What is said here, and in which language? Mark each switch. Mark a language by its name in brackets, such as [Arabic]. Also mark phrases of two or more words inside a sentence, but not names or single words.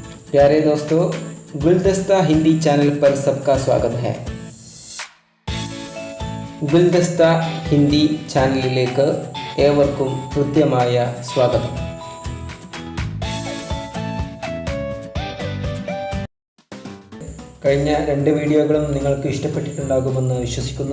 [Hindi] प्यारे दोस्तों, गुलदस्ता हिंदी चैनल पर सबका स्वागत है. [Malayalam] ഗുൽദസ്ത ഹിന്ദി ചാനലിലേക്ക് ഏവർക്കും ഹൃദ്യമായ സ്വാഗതം. കഴിഞ്ഞ 2 വീഡിയോകളും നിങ്ങൾക്ക് ഇഷ്ടപ്പെട്ടിട്ടുണ്ടാകുമെന്ന് വിശ്വസിക്കുന്നു.